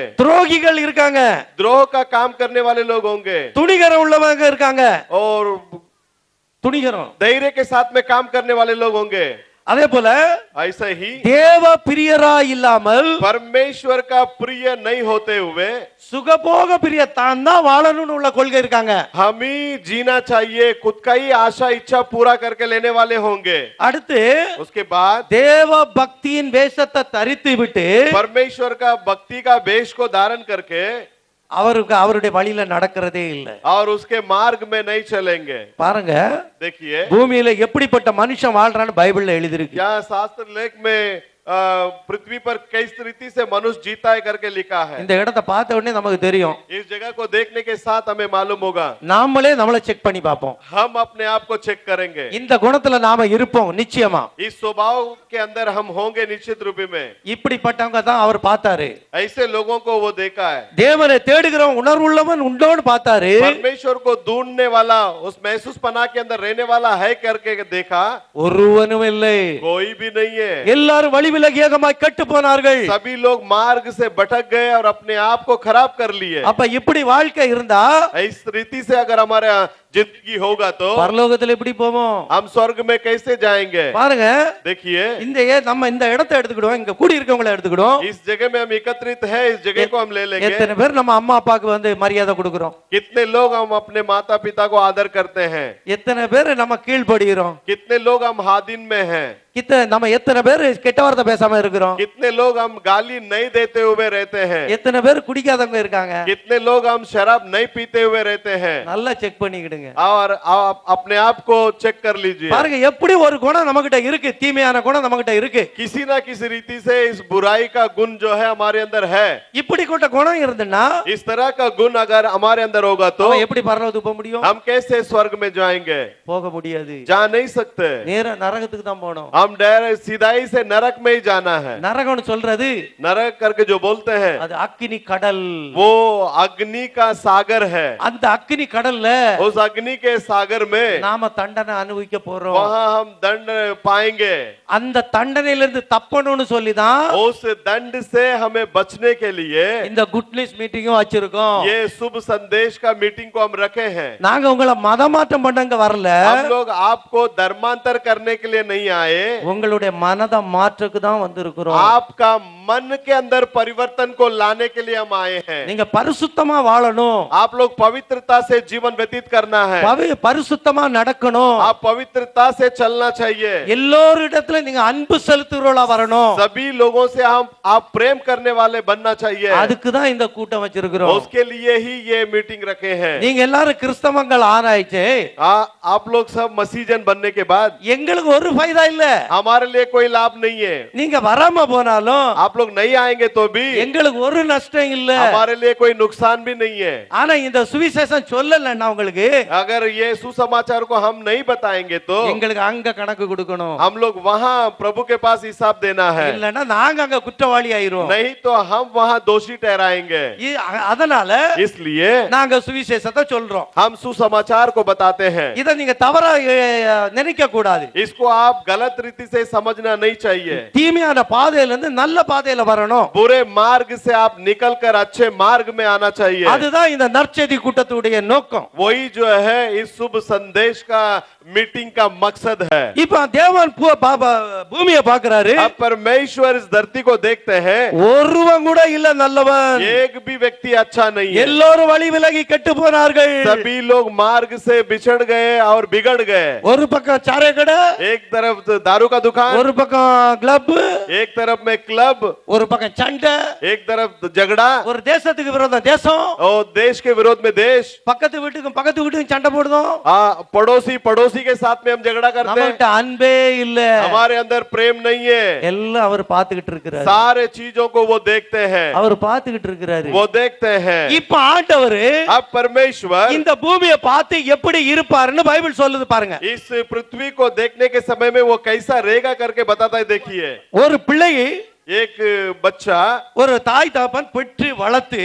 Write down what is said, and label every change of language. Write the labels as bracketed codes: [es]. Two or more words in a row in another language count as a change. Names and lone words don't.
[ta] துரோகிகள் இருக்காங்க, [hi] द्रोह का काम करने वाले लोग होंगे, [ta] துணிகரம் உள்ளவங்க இருக்காங்க, [hi] और [ta] துணிகரம். [hi] धैर्य के साथ में काम करने वाले लोग होंगे। [ta] அதே போல [hi] ऐसा ही [ta] தேவ பிரியரா இல்லாமல் [hi] परमेश्वर का प्रिय नहीं होते हुए [ta] சுகபோக பிரிய தான் தான் வாழணும்னு உள்ள கொள்கை இருக்காங்க. [hi] हम ही जीना चाहिए, खुद का ही आशा इच्छा पूरा करके लेने वाले होंगे। [ta] அடுத்து [hi] उसके बाद [ta] தேவ பக்தியின் வேஷத்தை தரித்து விட்டு [hi] परमेश्वर का भक्ति का वेश को धारण करके [ta] அவருக்கு அவருடைய வழியில நடக்கிறதே இல்லை. [hi] और उसके मार्ग में नहीं चलेंगे। [ta] பாருங்க, [hi] देखिए [ta] பூமியில எப்படிப்பட்ட மனுஷன் வாழ்றான்னு பைபிள்ல எழுதிருக்கு. [hi] यहाँ शास्त्र लेख में पृथ्वी पर किस रीति से मनुष्य जीता है करके लिखा है। [ta] இந்த இடத்தை பார்த்த உடனே நமக்கு தெரியும், [hi] इस जगह को देखने के साथ हमें मालूम होगा, [ta] நாமளே நம்மளை செக் பண்ணி பார்ப்போம். [hi] हम अपने आप को चेक करेंगे। [ta] இந்த குணத்துல நாம இருப்போம் நிச்சயமா. [hi] इस स्वभाव के अंदर हम होंगे निश्चित रूप में। [ta] இப்படிப்பட்டவங்க தான் அவர் பார்த்தாரு. [hi] ऐसे लोगों को वो देखा है। [ta] தேவனை தேடுகிறவன் உணர்வுள்ளவன் உண்டோன்னு பார்த்தாரு. [hi] परमेश्वर को ढूंढने वाला, उस महसूस पना के अंदर रहने वाला है करके देखा, [ta] ஒருவனும் இல்லை, [hi] कोई भी नहीं है। [ta] எல்லாரும் வழி விலகி ஏகமாய் கெட்டு போனார்கள். [hi] सभी लोग मार्ग से भटक गए और अपने आप को खराब कर लिए। [ta] அப்ப இப்படி வாழ்க்கை இருந்தா [hi] इस रीति से अगर हमारे जिंदगी होगा तो [ta] பரலோகத்துல எப்படி போவோம்? [hi] हम स्वर्ग में कैसे जाएंगे? [ta] பாருங்க, [hi] देखिए [ta] நம்ம இந்த இடத்தை எடுத்துக்கிடுவோம், இங்க கூடி இருக்கவங்களை எடுத்துக்கிடுவோம். [hi] इस जगह में हम एकत्रित है, इस जगह को हम ले लेंगे। [ta] எத்தனை பேர் நம்ம அம்மா அப்பாவுக்கு வந்து மரியாதை கொடுக்கிறோம்? [hi] कितने लोग हम अपने माता पिता को आदर करते हैं? [ta] எத்தனை பேர் நம்ம கீழ்படுகிறோம்? [hi] कितने लोग हम हादिन में हैं? [ta] நம்ம எத்தனை பேர் கெட்ட வார்த்தை பேசாம இருக்கிறோம்? [hi] कितने लोग हम गाली नहीं देते हुए रहते हैं? [ta] எத்தனை பேர் குடிக்காதவங்க இருக்காங்க? [hi] कितने लोग हम शराब नहीं पीते हुए रहते हैं? [ta] நல்லா செக் பண்ணிக்கிடுங்க. [hi] और आप अपने आप को चेक कर लीजिए। [ta] பாருங்க எப்படி ஒரு குணம் நம்மகிட்ட இருக்கு, தீமையான குணம் நம்மகிட்ட இருக்கு. [hi] किसी ना किसी रीति से इस बुराई का गुण जो है हमारे अंदर है। [ta] இப்படிப்பட்ட குணம் இருந்தனா [hi] इस तरह का गुण अगर हमारे अंदर होगा तो [ta] அவன் எப்படி பரலோகத்துக்கு போக முடியும்? [hi] हम कैसे स्वर्ग में जाएंगे? [ta] போக முடியாது. [hi] जा नहीं सकते। [ta] நேரா நரகத்துக்கு தான் போகணும். [hi] हम डायरेक्ट सीधाई से नरक में ही जाना है। [ta] நரகம்னு சொல்றது [hi] नरक करके जो बोलते हैं [ta] அது அக்கினி கடல். [hi] वो अग्नि का सागर है। [ta] அந்த அக்கினி கடல்ல [hi] उस अग्नि के सागर में [ta] நாம தண்டனை அனுபவிக்க போறோம். [hi] वहां हम दंड पाएंगे। [ta] அந்த தண்டனையில இருந்து தப்பணும்னு சொல்லி தான் [hi] उस दंड से हमें बचने के लिए [ta] இந்த [en] good news meeting-um [ta] வச்சிருக்கோம். [hi] ये शुभ संदेश का मीटिंग को हम रखे हैं। [ta] நாங்க உங்களை மதமாற்றம் பண்ணங்க வரல, [hi] हम लोग आपको धर्मांतर करने के लिए नहीं आए, [ta] உங்களுடைய மனதை மாற்றக்கு தான் வந்திருக்கிறோம். [hi] आपका मन के अंदर परिवर्तन को लाने के लिए हम आए हैं। [ta] நீங்க பரிசுத்தமா வாழணும், [hi] आप लोग पवित्रता से जीवन व्यतीत करना है, [ta] பரிசுத்தமா நடக்கணும், [hi] आप पवित्रता से चलना चाहिए, [ta] எல்லோரிடத்துல நீங்க அன்பு செலுத்துறவளா வரணும். [hi] सभी लोगों से आप प्रेम करने वाले बनना चाहिए। [ta] அதுக்கு தான் இந்த கூட்டம் வச்சிருக்கிறோம். [hi] उसके लिए ही ये मीटिंग रखे हैं। [ta] நீங்க எல்லாரும் கிறிஸ்தவங்கள் ஆராய்ச்சி [hi] आप लोग सब मसीजन बनने के बाद [ta] எங்களுக்கு ஒரு फायदा இல்ல. [hi] हमारे लिए कोई लाभ नहीं है। [ta] நீங்க வராம போனாலும் [hi] आप लोग नहीं आएंगे तो भी [ta] எங்களுக்கு ஒரு நஷ்டம் இல்ல. [hi] हमारे लिए कोई नुकसान भी नहीं है। [ta] ஆனா இந்த சுவிசேஷம் சொல்லலன்னா உங்களுக்கு [hi] अगर ये सुसमाचार को हम नहीं बताएंगे तो [ta] எங்களுக்கு அங்க கணக்கு கொடுக்கணும். [hi] हम लोग वहाँ प्रभु के पास हिसाब देना है, [ta] இல்லன்னா நாங்க அங்க குற்றவாளி ஆயிரும். [hi] नहीं तो हम वहाँ दोषी ठहराएंगे। [ta] அதனால [hi] इसलिए [ta] நாங்க சுவிசேஷத்தை சொல்றோம். [hi] हम सुसमाचार को बताते हैं। [ta] இத நீங்க தவறா நினைக்க கூடாது. [hi] इसको आप गलत रीति से समझना नहीं चाहिए। [ta] தீமையான பாதையில இருந்து நல்ல பாதையில வரணும். [hi] बुरे मार्ग से आप निकलकर अच्छे मार्ग में आना चाहिए। [ta] அதுதான் இந்த நற்செய்தி கூட்டத்துடைய நோக்கம். [hi] वही जो है इस शुभ संदेश का मीटिंग का मकसद है। [ta] இப்ப தேவன் பூமியை பார்க்கிறாரு. [hi] अब परमेश्वर इस धरती को देखते हैं, [ta] ஒருவன் கூட இல்ல நல்லவன். [hi] एक भी व्यक्ति अच्छा नहीं है। [ta] எல்லோரும் வழி விலகி கெட்டு போனார்கள். [hi] सभी लोग मार्ग से बिछड़ गए और बिगड़ गए। [ta] ஒரு பக்கம் சாரை கடை, [hi] एक तरफ दारू का दुकान, [ta] ஒரு பக்கம் கிளப், [hi] एक तरफ में क्लब, [ta] ஒரு பக்கம் சண்டை, [hi] एक तरफ झगड़ा [ta] ஒரு தேசத்துக்கு விரோத தேசம், [hi] और देश के विरोध में देश, [ta] பக்கத்து வீட்டுக்கும் சண்டை போடுதோம். [hi] पड़ोसी के साथ में हम झगड़ा करते हैं। [ta] நம்மகிட்ட அன்பே இல்ல. [hi] हमारे अंदर प्रेम नहीं है। [ta] எல்லாம் அவர் பார்த்துக்கிட்டு இருக்கிறாரு. [hi] सारे चीजों को वो देखते हैं, [ta] அவர் பார்த்துக்கிட்டு இருக்கிறாரு. [hi] वो देखते हैं। [ta] இப்ப ஆண்டவர் [hi] अब परमेश्वर [ta] இந்த பூமியை பார்த்து எப்படி இருப்பாருன்னு பைபிள் சொல்லுது பாருங்க. [hi] इस पृथ्वी को देखने के समय में वो कैसा रहेगा करके बताता है। देखिए, [ta] ஒரு பிள்ளை [hi] एक बच्चा, [ta] ஒரு தாய் தகப்பன் பெற்று வளர்த்து